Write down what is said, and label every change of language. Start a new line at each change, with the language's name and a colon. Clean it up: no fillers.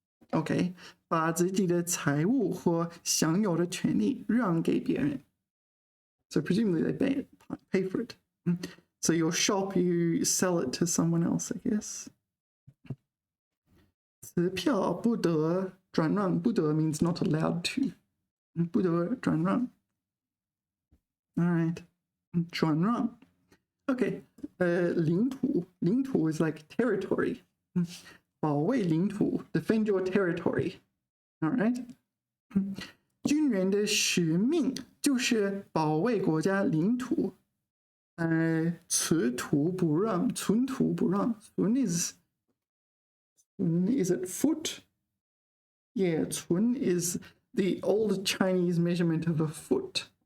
Chinese: Okay, 把自己的财物和享有的权利让给别人。
English: So presumably they pay for it. So your shop, you sell it to someone else, I guess.
Chinese: 此票不得转让，
English: 不得 means not allowed to.
Chinese: 不得转让。All right. 转让。Okay.
English: 领土 is like territory. 保卫领土 defend your territory. All right.
Chinese: 军人的使命就是保卫国家领土。存土不让
English: is it foot? Yeah, 寸 is the old Chinese measurement of a foot.